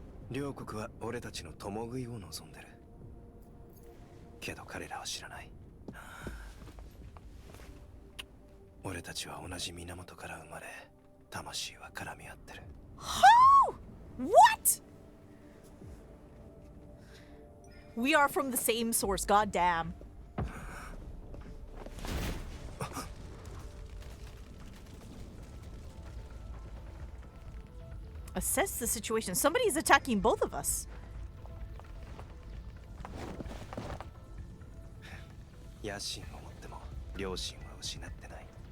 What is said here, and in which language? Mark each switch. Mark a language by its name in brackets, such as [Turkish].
[Japanese] 両国は俺たちの共食いを望んでる。けど彼らは知らない。俺たちは同じ源から生まれ、魂は絡み合ってる。 [English] How? What? We are from the same source, goddamn. Assess the situation. Somebody's attacking both of us. [Japanese] 野心を持っても良心は失ってない。